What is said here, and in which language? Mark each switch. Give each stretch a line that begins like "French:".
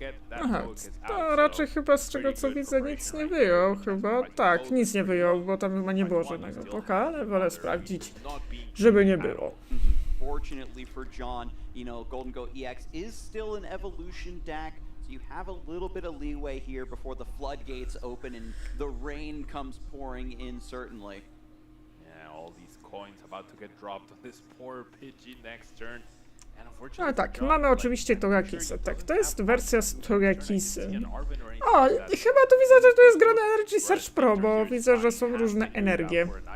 Polish: Aha, to raczej chyba z czego co widzę nic nie wyjął, chyba. Tak, nic nie wyjął, bo tam chyba nie było żadnego poka, ale wolę sprawdzić, żeby nie było.
English: Fortunately for John, you know, Golden Go EX is still an evolution deck, so you have a little bit of leeway here before the floodgates open and the rain comes pouring in, certainly. Yeah, all these coins about to get dropped on this poor Pidgey next turn.
Polish: No tak, mamy oczywiście Togakisa, tak, to jest wersja z Togakisem. O, chyba tu widzę, że tu jest grane Energy Search Pro, bo widzę, że są różne energie.